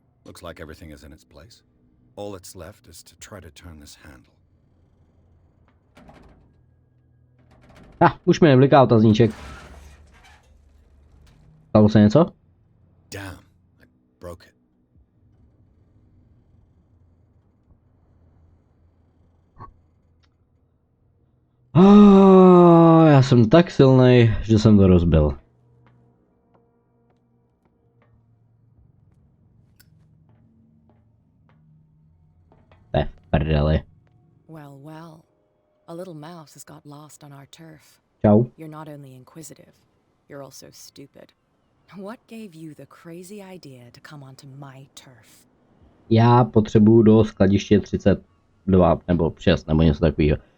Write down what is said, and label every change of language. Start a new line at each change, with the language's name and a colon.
English: Looks like everything is in its place. All that's left is to try to turn this handle.
Czech: Už mi nebliká otazníček. Stalo se něco?
English: Damn, I broke it.
Czech: Já jsem tak silnej, že jsem to rozbil. To je v prdeli.
English: Well, well. A little mouse has got lost on our turf.
Czech: Čau.
English: You're not only inquisitive, you're also stupid. What gave you the crazy idea to come onto my turf?
Czech: Já potřebuju do skladiště 32 nebo 6 nebo něco takového.